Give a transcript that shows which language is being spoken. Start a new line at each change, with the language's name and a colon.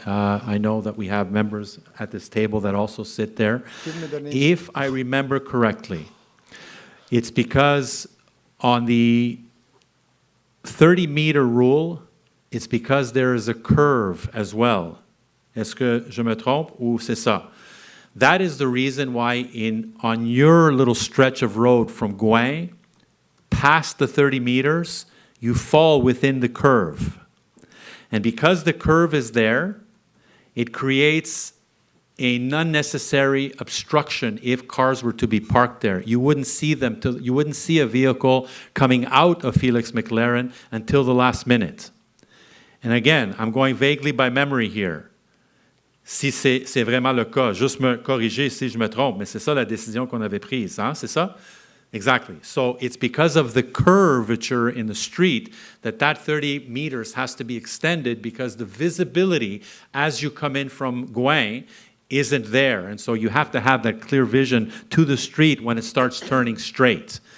English: I know that we have members at this table that also sit there. Give me their names. If I remember correctly, it's because on the 30-meter rule, it's because there is a curve as well.
French: Est-ce que je me trompe ou c'est ça?
English: That is the reason why on your little stretch of road from Gouin, past the 30 meters, you fall within the curve. And because the curve is there, it creates an unnecessary obstruction if cars were to be parked there. You wouldn't see you wouldn't see a vehicle coming out of Felix McLaren until the last minute. And again, I'm going vaguely by memory here.
French: Si c'est vraiment le cas, juste me corriger si je me trompe, mais c'est ça la décision qu'on avait prise, hein? C'est ça? Exactly.
English: So it's because of the curvature in the street that 30 meters has to be extended, because the visibility as you come in from Gouin isn't there. And so you have to have that clear vision to the street when it starts turning straight.